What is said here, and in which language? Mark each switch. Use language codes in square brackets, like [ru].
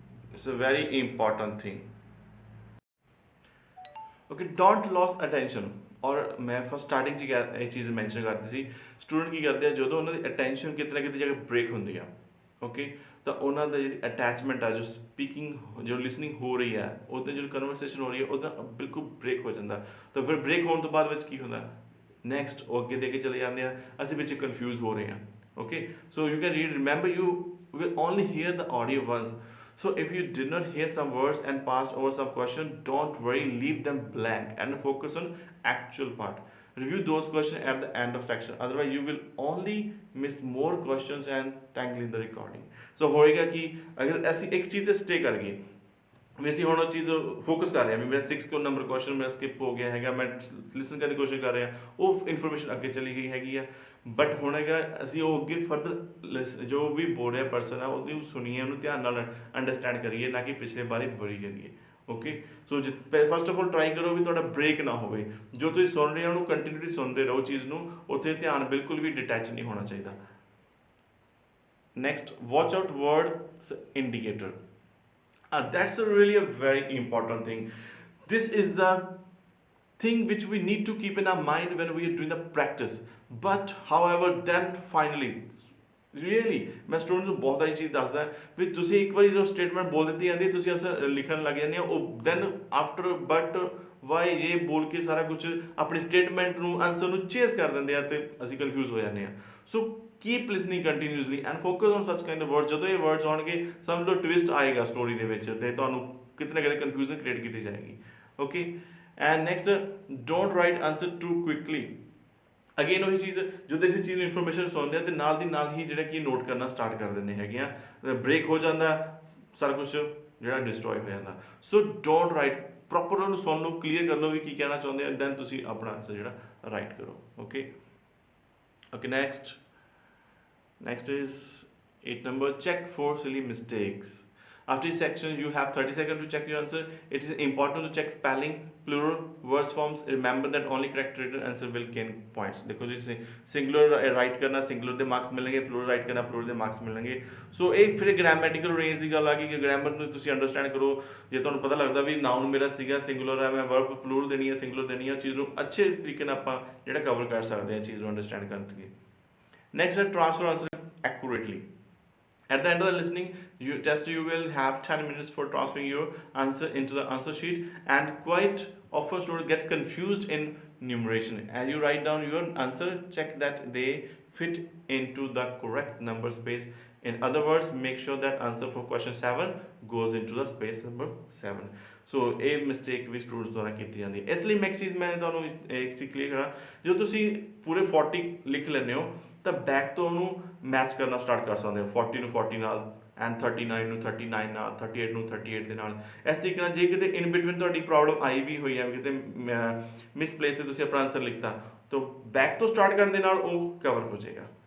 [en] It's a very important thing. Okay don't lose attention. [pa] ਔਰ ਮੈਂ first starting 'ਚ ਇਹ ਚੀਜ਼ ਮੈਂਸ਼ਨ ਕਰਦੀ ਸੀ, ਸਟੂਡੈਂਟ ਕੀ ਕਰਦੇ ਆ ਜਦੋਂ ਉਹਨਾਂ ਦੀ ਅਟੈਂਸ਼ਨ ਕਿਤੇ ਨਾ ਕਿਤੇ ਜਗ੍ਹਾ ਬ੍ਰੇਕ ਹੁੰਦੀ ਆ, ਓਕੇ, ਤਾਂ ਉਹਨਾਂ ਦਾ ਜਿਹੜੀ ਅਟੈਚਮੈਂਟ ਆ, ਜੋ ਸਪੀਕਿੰਗ ਜੋ ਲਿਸਨਿੰਗ ਹੋ ਰਹੀ ਹੈ, ਉਹਦੇ ਜਿਹੜੀ ਕਨਵਰਸੇਸ਼ਨ ਹੋ ਰਹੀ ਹੈ, ਉਹਦਾ ਬਿਲਕੁਲ ਬ੍ਰੇਕ ਹੋ ਜਾਂਦਾ। ਤਾਂ ਫਿਰ ਬ੍ਰੇਕ ਹੋਣ ਤੋਂ ਬਾਅਦ ਵਿੱਚ ਕੀ ਹੁੰਦਾ, ਨੈਕਸਟ ਉਹ ਅੱਗੇ ਦੇ ਕੇ ਚਲੇ ਜਾਂਦੇ ਆ, ਅਸੀਂ ਵਿੱਚ ਕਨਫਿਊਜ਼ ਹੋ ਰਹੇ ਹਾਂ। [en] Okay, so you can read, remember you will only hear the audio once. So if you did not hear some words and passed over some question, don't worry, leave them blank and focus on actual part. Review those questions at the end of section. Otherwise, you will only miss more questions and tangle in the recording. [pa] So [hi] होएगा कि अगर ऐसी एक चीज़ stay कर गई, वैसे [pa] ਹੁਣ ਉਹ ਚੀਜ਼ ਫੋਕਸ ਕਰ ਰਿਹਾ, ਵੀ ਮੇਰਾ 6 ਕੋ ਨੰਬਰ ਕੁਐਸਚਨ ਮੇਰਾ ਸਕਿਪ ਹੋ ਗਿਆ ਹੈਗਾ, ਮੈਂ ਲਿਸਨ ਕਰਨ ਦੀ ਕੋਸ਼ਿਸ਼ ਕਰ ਰਿਹਾ, ਉਹ ਇਨਫੋਰਮੇਸ਼ਨ ਅੱਗੇ ਚਲੀ ਗਈ ਹੈਗੀ ਆ, ਬਟ ਹੁਣ ਹੈਗਾ ਅਸੀਂ ਉਹ ਅੱਗੇ ਫਰਦਰ ਜੋ ਵੀ ਬੋਲ ਰਿਹਾ ਪਰਸਨ ਆ ਉਹਦੀ ਸੁਣੀਏ, ਉਹਨੂੰ ਧਿਆਨ ਨਾਲ ਅੰਡਰਸਟੈਂਡ ਕਰੀਏ, ਨਾ ਕਿ ਪਿਛਲੇ ਬਾਰੇ ਵਰੀ ਕਰੀਏ। Okay, so first of all try ਕਰੋ ਵੀ ਤੁਹਾਡਾ ਬ੍ਰੇਕ ਨਾ ਹੋਵੇ, ਜੋ ਤੁਸੀਂ ਸੁਣ ਰਹੇ ਹੋ ਉਹਨੂੰ ਕੰਟੀਨਿਊਟੀ ਸੁਣਦੇ ਰਹੋ ਚੀਜ਼ ਨੂੰ, ਉੱਥੇ ਧਿਆਨ ਬਿਲਕੁਲ ਵੀ ਡਿਟੈਚ ਨਹੀਂ ਹੋਣਾ ਚਾਹੀਦਾ। [en] Next, watch out word indicator. That's really a very important thing. This is the thing which we need to keep in our mind when we are doing the practice. But however, then finally, [pa] really ਮੈਂ students ਨੂੰ ਬਹੁਤ ਸਾਰੀ ਚੀਜ਼ ਦੱਸਦਾ ਵੀ ਤੁਸੀਂ ਇੱਕ ਵਾਰੀ ਜੋ statement ਬੋਲ ਦਿੱਤੀ ਜਾਂਦੀ, ਤੁਸੀਂ ਅਸਰ ਲਿਖਣ ਲੱਗ ਜਾਂਦੇ ਹੋ, ਉਹ ਦੈਨ ਆਫਟਰ ਬਟ ਵਾਈ ਇਹ ਬੋਲ ਕੇ ਸਾਰਾ ਕੁਝ ਆਪਣੀ ਸਟੇਟਮੈਂਟ ਨੂੰ ਆਨਸਰ ਨੂੰ ਚੇਂਜ ਕਰ ਦਿੰਦੇ ਆ, ਅਤੇ ਅਸੀਂ ਕਨਫਿਊਜ਼ ਹੋ ਜਾਂਦੇ ਹਾਂ। [en] So keep listening continuously and focus on such kind of words. [pa] ਜਦੋਂ ਇਹ ਵਰਡਸ ਆਉਣਗੇ, ਸਮਝ ਲਓ ਟਵਿਸਟ ਆਏਗਾ ਸਟੋਰੀ ਦੇ ਵਿੱਚ, ਅਤੇ ਤੁਹਾਨੂੰ ਕਿਤੇ ਨਾ ਕਿਤੇ ਕਨਫਿਊਜ਼ਨ ਕ੍ਰੀਏਟ ਕੀਤੀ ਜਾਏਗੀ। [en] Okay, and next, don't write answer too quickly. [pa] Again ਉਹੀ ਚੀਜ਼, ਜਦੋਂ ਅਸੀਂ ਚੀਜ਼ ਨੂੰ ਇਨਫੋਰਮੇਸ਼ਨ ਸੁਣਦੇ ਹਾਂ ਅਤੇ ਨਾਲ ਦੀ ਨਾਲ ਹੀ ਜਿਹੜਾ ਕਿ ਨੋਟ ਕਰਨਾ ਸਟਾਰਟ ਕਰ ਦਿੰਦੇ ਹੈਗੇ ਆ, ਬ੍ਰੇਕ ਹੋ ਜਾਂਦਾ, ਸਾਰਾ ਕੁਛ ਜਿਹੜਾ ਡਿਸਟਰੋਏ ਹੋ ਜਾਂਦਾ। ਸੋ ਡੋਂਟ ਰਾਈਟ, ਪ੍ਰੋਪਰ ਉਹਨੂੰ ਸੁਣ ਲਓ, ਕਲੀਅਰ ਕਰ ਲਓ ਵੀ ਕੀ ਕਹਿਣਾ ਚਾਹੁੰਦੇ ਆ, ਦੈਨ ਤੁਸੀਂ ਆਪਣਾ ਆਨਸਰ ਜਿਹੜਾ ਰਾਈਟ ਕਰੋ। [en] Okay okay, next is 8 number, check for silly mistakes. After each section you have 30 seconds to check your answer. It is important to check spelling, plural, words forms. Remember that only correct written answer will gain points. [hi] देखो जी, singular right करना, [pa] singular ਦੇ marks ਮਿਲਣਗੇ, plural ਰਾइट ਕਰਨਾ, plural ਦੇ marks ਮਿਲਣਗੇ। ਸੋ ਇਹ ਫਿਰ grammatical range ਦੀ ਗੱਲ ਆ ਗਈ ਕਿ ਗ੍ਰਾਮਰ ਨੂੰ ਤੁਸੀਂ ਅੰਡਰਸਟੈਂਡ ਕਰੋ। ਜੇ ਤੁਹਾਨੂੰ ਪਤਾ ਲੱਗਦਾ ਵੀ ਨਾउन ਮੇਰਾ ਸੀਗਾ ਸਿੰਗੂਲਰ ਹੈ, ਮੈਂ ਵਰਬ ਪਲੂਰਲ ਦੇਣੀ ਹੈ, ਸਿੰਗੂਲਰ ਦੇਣੀ ਹੈ, ਚੀਜ਼ ਨੂੰ ਅੱਛੇ ਤਰੀਕੇ ਨਾਲ ਆਪਾਂ ਜਿਹੜਾ ਕਵਰ ਕਰ ਸਕਦੇ ਹਾਂ ਚੀਜ਼ ਨੂੰ ਅੰਡਰਸਟੈਂਡ ਕਰਨ ਲਈ। [en] Next is transfer answer accurately. At the end of the listening test, you will have 10 minutes for transferring your answer into the answer sheet, and quite often students get confused in numeration. As you write down your answer, check that they fit into the correct number space. In other words, make sure that answer for question 7 goes into the space number 7. [pa] ਸੋ ਇਹ mistake ਵੀ students ਦੁਆਰਾ ਕੀਤੀ ਜਾਂਦੀ ਹੈ। ਇਸ ਲਈ ਮੈਂ ਇੱਕ ਚੀਜ਼ ਤੁਹਾਨੂੰ ਇੱਕ ਚੀਜ਼ ਕਲੀਅਰ ਕਰਾਂ, ਜਦੋਂ ਤੁਸੀਂ ਪੂਰੇ 40 ਲਿਖ ਲੈਂਦੇ ਹੋ ਤਾਂ ਬੈਕ ਤੋਂ ਉਹਨੂੰ ਮੈਚ ਕਰਨਾ ਸਟਾਰਟ ਕਰ ਸਕਦੇ ਹੋ, 40 ਨੂੰ 40 ਨਾਲ, ਐਂਡ 39 ਨੂੰ 39 ਨਾਲ, 38 ਨੂੰ 38 ਦੇ ਨਾਲ। ਇਸ ਤਰੀਕੇ ਨਾਲ ਜੇ ਕਿਤੇ ਇਨ ਬਿਟਵੀਨ ਤੁਹਾਡੀ ਪ੍ਰੋਬਲਮ ਆਈ ਵੀ ਹੋਈ ਹੈ, ਕਿਤੇ ਮਿਸਪਲੇਸ 'ਤੇ ਤੁਸੀਂ ਆਪਣਾ ਆਨਸਰ ਲਿਖਤਾ, ਤਾਂ ਬੈਕ ਤੋਂ ਸਟਾਰਟ ਕਰਨ ਦੇ ਨਾਲ ਉਹ ਕਵਰ ਹੋ ਜਾਏਗਾ।